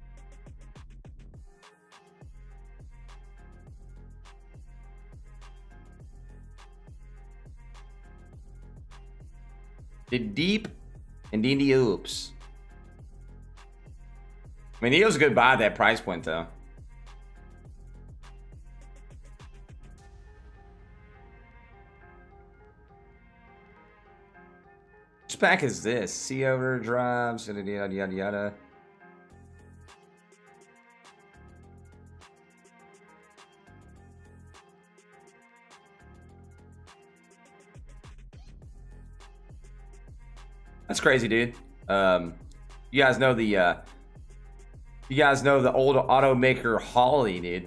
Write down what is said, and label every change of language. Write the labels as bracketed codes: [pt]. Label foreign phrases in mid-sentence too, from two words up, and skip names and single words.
[en] The deep, and then the oops. I mean, he was a good buy at that price point, though. Which pack is this? C overdrives, yada yada yada yada. That's crazy, dude. You guys know the old automaker Holly, dude.